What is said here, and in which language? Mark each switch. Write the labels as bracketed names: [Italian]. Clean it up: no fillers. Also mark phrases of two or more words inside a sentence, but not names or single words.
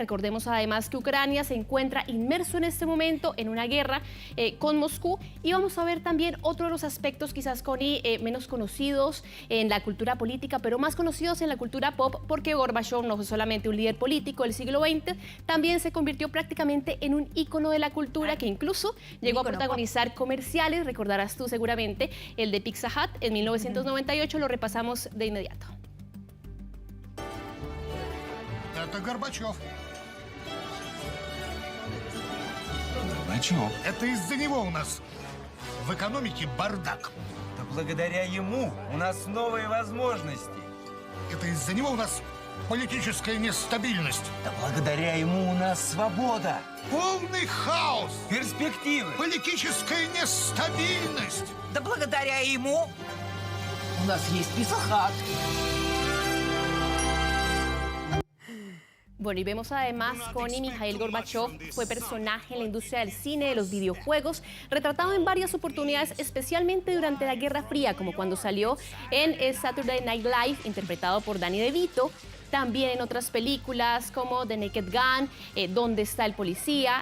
[Spanish] Recordemos además que Ucrania se encuentra inmerso en este momento en una guerra con Moscú, y vamos a ver también otro de los aspectos quizás, Connie, menos conocidos en la cultura política, pero más conocidos en la cultura pop, porque Gorbachov no fue solamente un líder político del siglo XX, también se convirtió prácticamente en un ícono de la cultura, que incluso llegó a protagonizar comerciales. Recordarás tú seguramente el de Pizza Hut en 1998, lo repasamos de inmediato. [Russian] Это Горбачев. Горбачев. Это из-за него у нас в экономике бардак. Благодаря ему у нас новые возможности. Это из-за него у нас политическая нестабильность. Да благодаря ему у нас свобода. Полный хаос. Перспективы. Политическая нестабильность. Да благодаря ему у нас есть Писахат. [Spanish] Bueno, y vemos además Connie Mikhail Gorbachev, fue personaje en la industria del cine, de los videojuegos, retratado en varias oportunidades, especialmente durante la Guerra Fría, como cuando salió en Saturday Night Live, interpretado por Danny DeVito, también en otras películas como The Naked Gun, ¿Dónde está el policía?